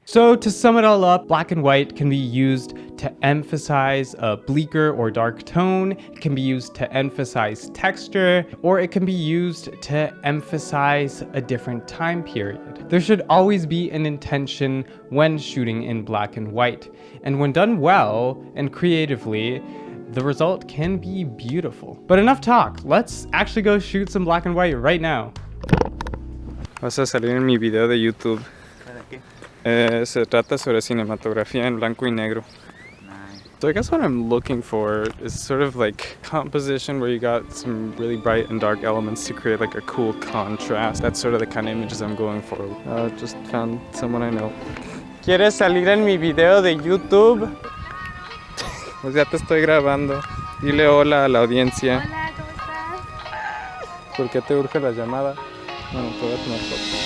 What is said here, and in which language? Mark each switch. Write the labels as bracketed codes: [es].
[en] So to sum it all up, black and white can be used to emphasize a bleaker or dark tone, it can be used to emphasize texture, or it can be used to emphasize a different time period. There should always be an intention when shooting in black and white, and when done well and creatively, the result can be beautiful. But enough talk, let's actually go shoot some black and white right now. [es] Vas a salir en mi video de YouTube. ¿Para qué? Se trata sobre cinematografía en blanco y negro. [en] Nice. So I guess what I'm looking for is sort of like composition where you got some really bright and dark elements to create like a cool contrast. That's sort of the kind of images I'm going for. Just found someone I know. [es] ¿Quieres salir en mi video de YouTube? Pues ya te estoy grabando. Dile hola a la audiencia. Hola, ¿cómo estás? ¿Por qué te urge la llamada? Bueno, te voy a tomar foto.